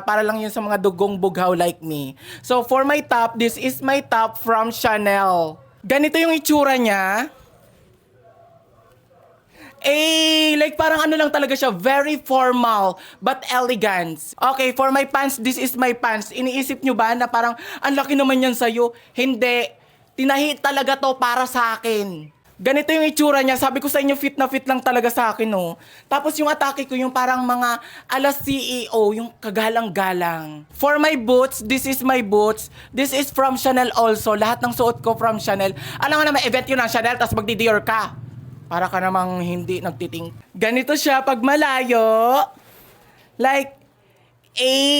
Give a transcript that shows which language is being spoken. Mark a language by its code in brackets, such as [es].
[tl] Para lang yun sa mga dugong bughaw [en] like me. So, for my top, this is my top from Chanel. [tl] Ganito yung itsura niya. Eh, like parang ano lang talaga siya, [en] very formal but elegant. Okay, for my pants, this is my pants. [tl] Iniisip nyo ba na parang ang laki naman yan sa'yo? Hindi. Tinahi talaga to para sa akin. Ganito yung itsura niya. Sabi ko sa inyo, fit na fit lang talaga sa akin, no? Tapos yung atake ko, yung parang mga alas CEO, yung kagalang-galang. [en] For my boots, this is my boots. This is from Chanel also. [tl] Lahat ng suot ko [en] from Chanel. [tl] Alam nga naman, event yun ng Chanel, tapos magdi-Dior ka. Para ka namang hindi nagtiting. Ganito siya pag malayo. Like, A.